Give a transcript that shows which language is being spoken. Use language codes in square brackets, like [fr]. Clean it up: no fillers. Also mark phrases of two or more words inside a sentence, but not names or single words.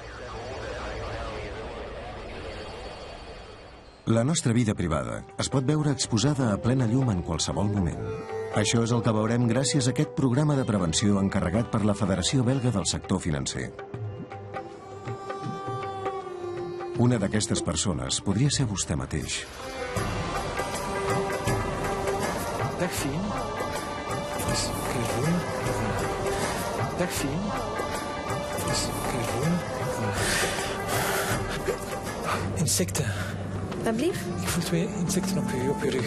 [ca] La nostra vida privada es pot veure exposada a plena llum en qualsevol moment. Això és el que veurem gràcies a aquest programa de prevenció encarregat per la Federació Belga del Sector Financer. Una d'aquestes persones podria ser vostè mateix. [nl] Dag Fien. Dag Fien. Insecten. Dat blief? Ik voel 2 insecten op je rug.